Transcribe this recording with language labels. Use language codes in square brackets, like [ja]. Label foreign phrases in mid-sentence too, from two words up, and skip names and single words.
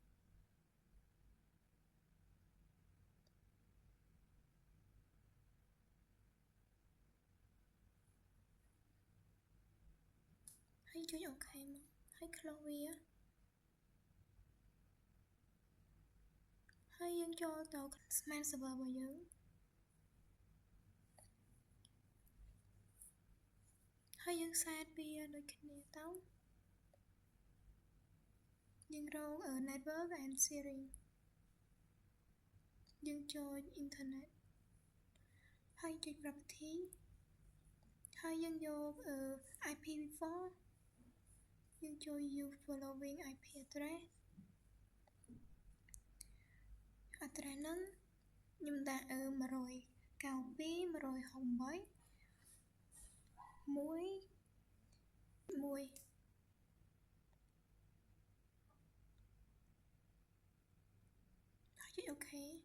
[km] ហើយចុចអូខេមកហើយ close វាហើយយើងចូលទៅ [en] main server [km] របស់យើង ហើយយើង set វាដូចគ្នាទៅយើងរក [en] network and sharing [km] យើងចូល internet ហើយចុច property ហើយយើងយក IPv4 យើងចូល [en] use following IP address [km] ហ្នឹងខ្ញុំដាក់192.168.1.1ហើយចុចអូខេ